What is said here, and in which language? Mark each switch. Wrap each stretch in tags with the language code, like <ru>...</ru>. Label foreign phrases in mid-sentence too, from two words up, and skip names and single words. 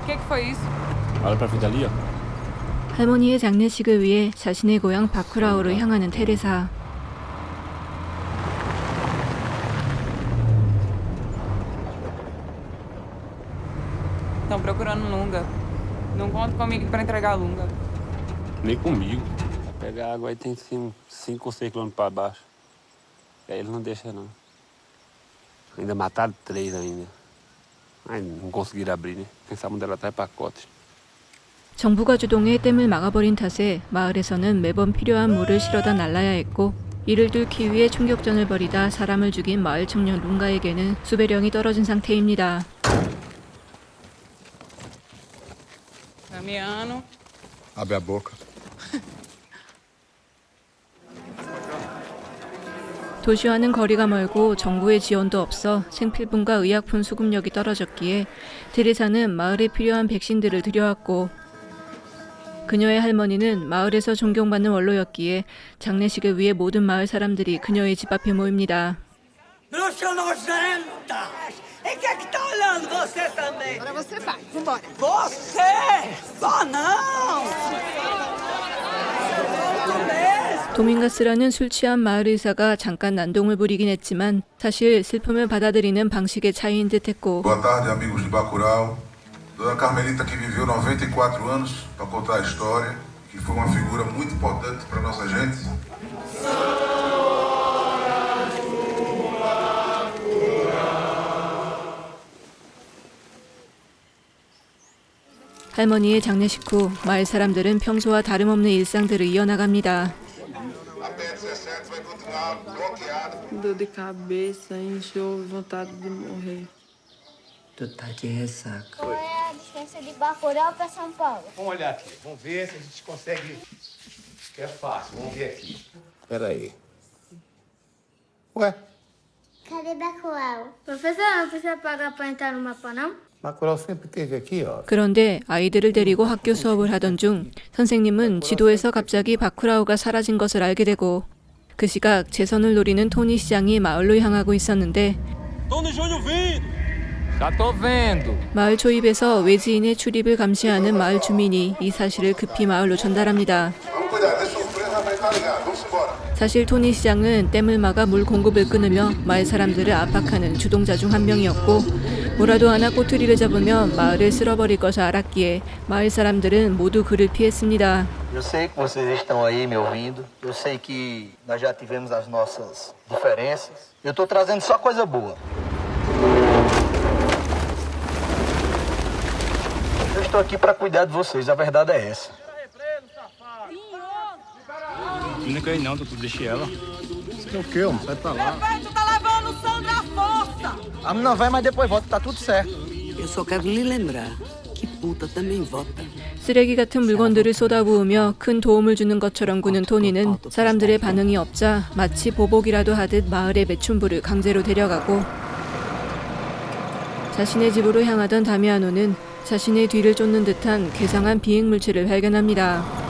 <pt>foi isso? Olha pra frente ali, ó.</pt> <ko>할머니의 장례식을 위해 자신의 고향 바쿠라우로 향하는 테레사.</ko> <pt>Estão procurando Lunga. Não conta comigo para entregar Lunga. Nem comigo. Pegar água aí tem 5 ou 6 quilômetros pra baixo. E aí eles não deixam, não. Ainda mataram 3 ainda. Ai, não conseguiram abrir, né? Pensavam dela atrás pacotes.</pt> <ko>정부가 주동해 댐을 막아버린 탓에 마을에서는 매번 필요한 물을 실어다 날라야 했고 이를 뚫기 위해 총격전을 벌이다 사람을 죽인 마을 청년 룽가에게는 수배령이 떨어진 상태입니다.</ko> <pt>Damiano. Abre a boca.</pt> <ko>도시와는 거리가 멀고 정부의 지원도 없어 생필품과 의약품 수급력이 떨어졌기에 테레사는 마을에 필요한 백신들을 들여왔고 그녀의 할머니는 마을에서 존경받는 원로였기에 장례식을 위해 모든 마을 사람들이 그녀의 집 앞에 모입니다.</ko> <pt>Bruxa nojenta! E quem é que tá olhando você também? Agora você vai, vambora. Você! Vá não!</pt> <ko>도밍가스라는 술 취한 마을 의사가 잠깐 난동을 부리긴 했지만 사실 슬픔을 받아들이는 방식의 차이인 듯했고</ko> <pt>Boa tarde, amigos de Bacurau. Dona Carmelita que viveu 94 anos para contar a história, que foi uma figura muito importante para nossa gente.</pt> <ko>할머니의 장례식 후 마을 사람들은 평소와 다름없는 일상들을 이어나갑니다.</ko> <pt>Dor de cabeça, enjoo, vontade de morrer. Tu tá de ressaca. Qual é a distância de Bacurau para São Paulo? Vamos olhar aqui, vamos ver se a gente consegue. Que é fácil, vamos ver aqui. Peraí. Ué, Cadê Bacurau? Professor, não precisa pagar para entrar no mapa, não? Bacurau sempre esteve aqui, ó.</pt> <ko>그런데 아이들을 데리고 학교 수업을 하던 중 선생님은 지도에서 갑자기 바쿠라우가 사라진 것을 알게 되고 그 시각 재선을 노리는 토니 시장이 마을로 향하고 있었는데 마을 초입에서 외지인의 출입을 감시하는 마을 주민이 이 사실을 급히 마을로 전달합니다.</ko> <pt>Vamos cuidar, tem surpresa, vai estar ligado. Vamos embora.</pt> <ko>사실 토니 시장은 댐을 막아 물 공급을 끊으며 마을 사람들을 압박하는 주동자 중 한 명이었고 뭐라도 하나 꼬투리를 잡으면 마을을 쓸어버릴 것을 알았기에 마을 사람들은 모두 그를 피했습니다.</ko> <pt>Eu sei que vocês estão aí me ouvindo. Eu sei que nós já tivemos as nossas diferenças. Eu tô trazendo só coisa boa. Eu estou aqui para cuidar de vocês, a verdade é essa. Não quer ir não, doutor, deixei ela. Você quer o quê, homem? Sai pra lá. Tu tá levando Sandra à força! A menina vai, mas depois volta, tá tudo certo. Eu só quero lhe lembrar que puta também vota.</pt> <ko>쓰레기 같은 물건들을 쏟아부으며 큰 도움을 주는 것처럼 구는 토니는 사람들의 반응이 없자 마치 보복이라도 하듯 마을의 매춘부를 강제로 데려가고 자신의 집으로 향하던 다미아노는 자신의 뒤를 쫓는 듯한 괴상한 비행 물체를 발견합니다.</ko>